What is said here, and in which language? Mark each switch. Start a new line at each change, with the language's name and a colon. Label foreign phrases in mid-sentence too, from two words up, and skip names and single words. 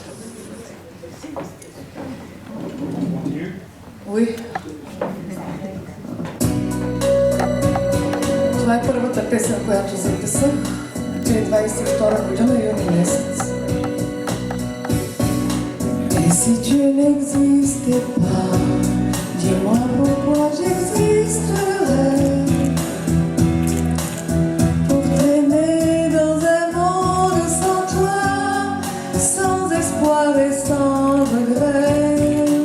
French: Oui.
Bulgarian: Това е първата песен, която записах. 2022 година, юни месец.
French: Et si tu n'existais pas, dis-moi pourquoi j'existerais. Pour traîner dans un monde sans toi, sans espoir et sans regret.